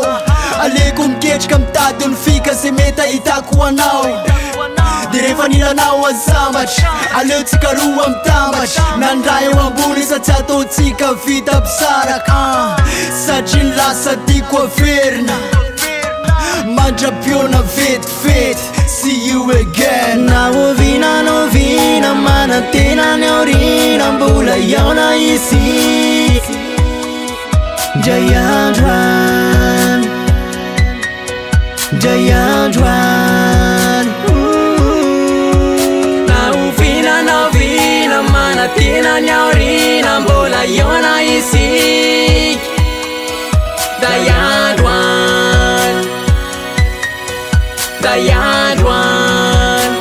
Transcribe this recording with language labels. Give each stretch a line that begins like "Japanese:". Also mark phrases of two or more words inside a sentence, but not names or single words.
Malagasy: Aleko miketrika mitady olo fika se mety ahitako anao. De rehefa nilanao azambatra, aleo tsika roa mitambatra. Nandray eo ambony sa tsy ataotsika vita pisaraka. Satria lasa tiako averina, mandrapiona vetivety.
English: See you again.
Malagasy: Na ovina manantena ny aorina, mbola iaona isik ndray andro any, ndray andro any. Na ovina manantena ny aorina, mbola iaona isik ndray andro any, ndray andro any.